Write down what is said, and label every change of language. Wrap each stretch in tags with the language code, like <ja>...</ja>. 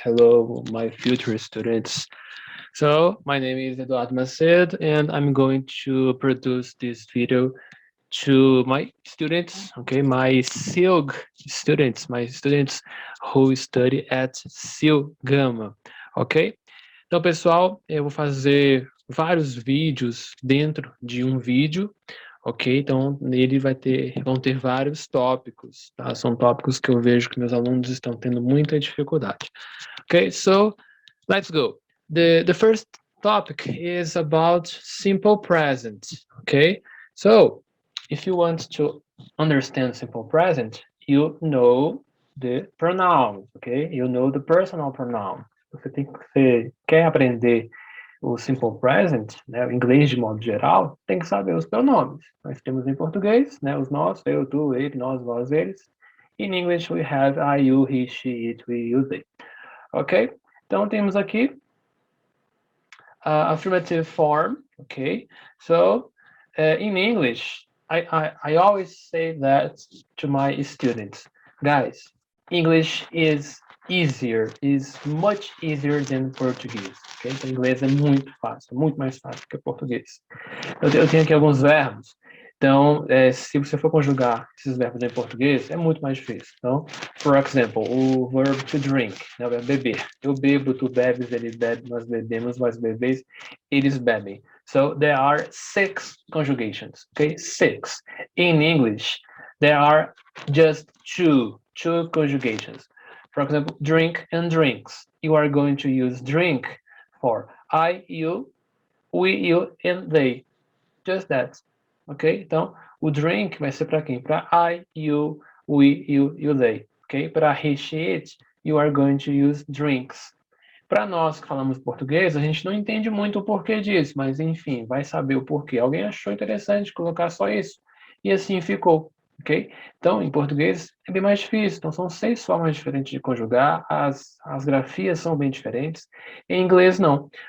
<en>Hello, my future students. So, my name is Eduardo Macedo, and I'm going to produce this video to my students, okay, my SILG students, my students who study at SIL Gama, ok?</en> <pt>Então, pessoal, eu vou fazer vários vídeos dentro de um vídeo, ok? Então, nele vão ter vários tópicos, tá? São tópicos que eu vejo que meus alunos estão tendo muita dificuldade.</pt> <en>Okay, so let's go. The first topic is about simple present, okay? So, if you want to understand simple present, you know the pronouns, okay? You know the personal pronoun.</en> <pt>Você quer aprender o simple present, né, o inglês de modo geral, tem que saber os pronomes. Nós temos em português, né, os nós, eu, tu, ele, nós, vós, eles.</pt> <en>In English, we have I, you, he, she, it, we, you, they. Ok?</en> <pt>Então, temos aqui affirmative form, okay?</pt> <en>So, in English, I always say that to my students. Guys, English is much easier than Portuguese, ok?</en> <pt>Então, inglês é muito fácil, muito mais fácil que português. Eu tenho aqui alguns verbos. Então, se você for conjugar esses verbos em português, é muito mais difícil. Então,</pt> <en>for example,</en> <pt>o verb to drink, né, o verbo beber. Eu bebo, tu bebes, ele bebe, nós bebemos, vós bebeis, eles bebem.</pt> <en>So, there are 6 conjugations, okay? 6. In English, there are just two conjugations. For example, drink and drinks. You are going to use drink for I, you, we, you, and they. Just that. Ok?</en> <pt>Então, o drink vai ser para quem?</pt> <en>Para I, you, we, you, they. Ok? Para he, she, it, you are going to use drinks.</en> <pt>Para nós que falamos português, a gente não entende muito o porquê disso, mas enfim, vai saber o porquê. Alguém achou interessante colocar só isso. E assim ficou. Ok? Então, em português é bem mais difícil. Então, são 6 formas diferentes de conjugar, as grafias são bem diferentes. Em inglês, não.</pt>